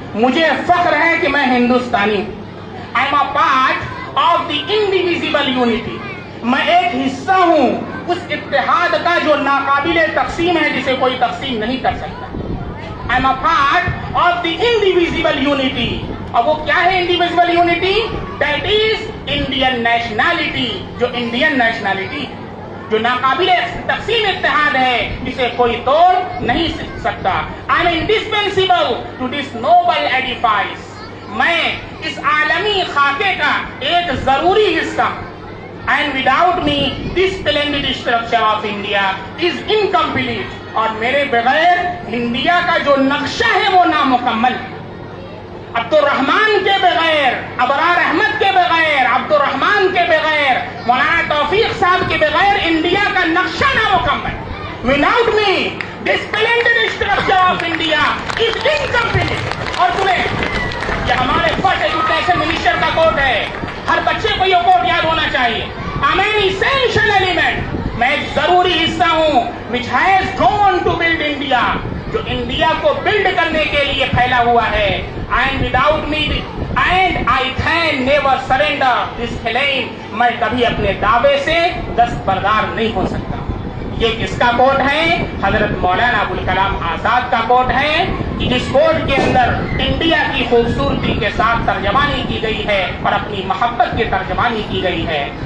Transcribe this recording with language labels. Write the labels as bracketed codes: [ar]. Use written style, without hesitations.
[ur] مجھے فخر ہے کہ میں ہندوستانی ہوں. [en] I am a part of the indivisible unity. [ur] میں ایک حصہ ہوں اس اتحاد کا جو ناقابل تقسیم ہے، جسے کوئی تقسیم نہیں کر سکتا. [en] I am a part of the indivisible unity. [ur] اب وہ کیا ہے [en] indivisible unity؟ That is Indian nationality. [ur] جو انڈین نیشنلٹی ہے، جو ناقابل تقسیم اتحاد ہے، جسے کوئی توڑ نہیں سکتا. [en] I am indispensable to this noble edifice. [ur] میں اس عالمی خاکے کا ایک ضروری حصہ ہوں. [en] And without me, this splendid structure of India is incomplete. [ur] اور میرے بغیر انڈیا کا جو نقشہ ہے وہ نامکمل ہے. عبد الرحمان کے بغیر، ابرار احمد کے بغیر، عبد الرحمان کے بغیر، مولانا توفیق صاحب کے بغیر انڈیا کا نقشہ نامکمل. [en] Without me, this splendid structure of India is incomplete. [ur] اور تمہیں یہ ہمارے فرسٹ ایجوکیشن منسٹر کا کوٹ ہے، ہر بچے کو یہ کوٹ یاد ہونا چاہیے. [en] I'm an essential element. [ur] میں ایک ضروری حصہ ہوں [en] which has gone to build India. [ur] جو انڈیا کو بلڈ کرنے کے لیے پھیلا ہوا ہے. [en] And without me, and I can never surrender this claim. [ur] میں کبھی اپنے دعوے سے دستبردار نہیں ہو سکتا. یہ کس کا کوٹ ہے؟ حضرت مولانا ابوالکلام آزاد کا کوٹ ہے، کہ جس کوٹ کے اندر انڈیا کی خوبصورتی کے ساتھ ترجمانی کی گئی ہے اور اپنی محبت کی ترجمانی کی گئی ہے.